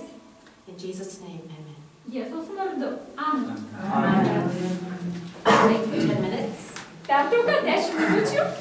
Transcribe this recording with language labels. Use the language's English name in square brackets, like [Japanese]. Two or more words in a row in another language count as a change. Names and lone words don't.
[English] In Jesus' name, amen. [Lithuanian] Jėzaus vardu. Amen. [English] Break for 10 minutes. [Lithuanian] Pertrauka 10 minučių.